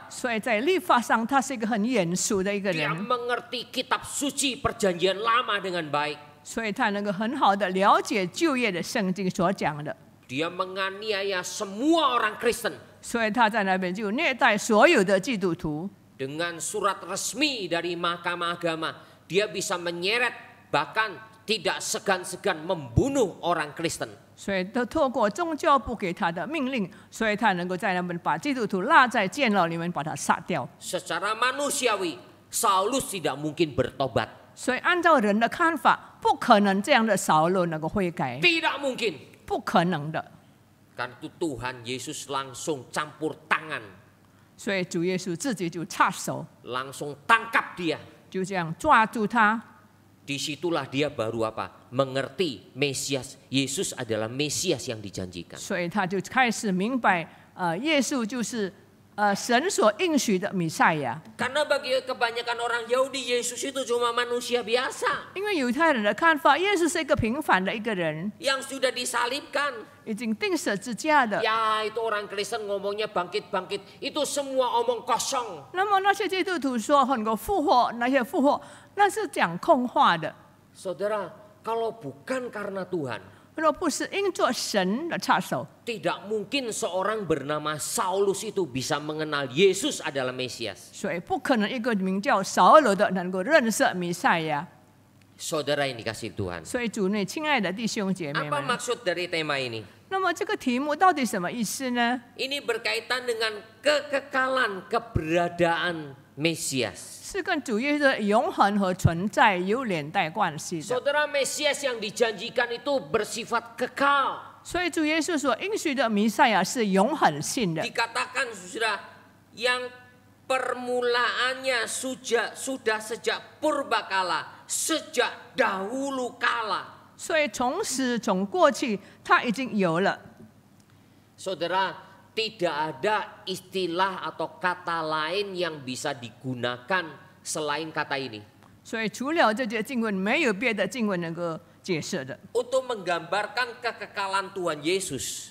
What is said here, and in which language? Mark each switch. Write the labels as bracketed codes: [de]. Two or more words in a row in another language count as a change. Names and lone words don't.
[zh] 所以在律法上，他是一个很严肃的一个 [id] Dia [zh] 人， [id] mengerti kitab suci perjanjian lama dengan baik. [zh] 所以他能够很好的了解旧约的圣经所讲的， [id] Dia menganiaya semua orang Kristen [zh] 所以他在那边就虐待所有的基督徒。 [id] dengan surat resmi dari Mahkamah Agama. Dia bisa menyeret, bahkan tidak segan-segan membunuh orang Kristen. [zh] 所以都透过宗教部给他的命令，所以他能够在那边把基督徒拉在监牢里面把他杀掉。 [id] Secara manusiawi, Saulus tidak mungkin bertobat. [zh] 所以按照人的看法，不可能这样的扫罗能够悔改， [id] Tidak mungkin. [zh] 不可能的。 [id] Karena itu Tuhan Yesus langsung campur tangan, [zh] 所以主耶稣自己就插手， [id] langsung tangkap dia. [zh] 就这样抓住他。 [id] Disitulah dia baru apa? Mengerti Mesias. Yesus adalah Mesias yang dijanjikan. [zh] 所以他就开始明白，耶稣就是神所应许的弥赛亚。 [id] Karena bagi kebanyakan orang Yahudi, Yesus itu cuma manusia biasa [zh] 因为犹太人的看法，耶稣是一个平凡的一个人， [id] yang sudah disalibkan. [zh] 已经钉十字架的。 [id] Ya, itu orang Kristen ngomongnya bangkit-bangkit. Itu semua omong kosong. [zh] 那么那些基督徒说能够复活，那些复活那是讲空话的。 [id] Saudara, kalau bukan karena Tuhan, [zh] 若不是因着神的插手， [id] tidak mungkin seorang bernama Saulus itu bisa mengenal Yesus adalah Mesias. [zh] 所以不可能一个名叫扫罗的能够认识弥赛亚。 [id] Saudara yang dikasih Tuhan. [zh] 所以主内亲爱的弟兄姐妹 [id] Apa [zh] 们， [id] maksud dari tema ini? [zh] 那么这个题目到底什么意思呢？ [id] Ini berkaitan dengan kekekalan keberadaan Mesias. [zh] 是跟主耶稣的永恒和存在有连带关系的。 [id] Saudara, Mesias yang dijanjikan itu bersifat kekal. [zh] 所以主耶稣所应许的弥赛亚是永恒性的。 [id] Dikatakan sudah yang permulaannya sudah sejak purbakala, sejak dahulu kala. [zh] 所以从始从过去，它已经有了。 [id] Saudara, tidak ada istilah atau kata lain yang bisa digunakan selain kata ini. [zh] 所以除了这节经文，没有别的经文能够解释的， [id] Untuk menggambarkan kekekalan Tuhan Yesus.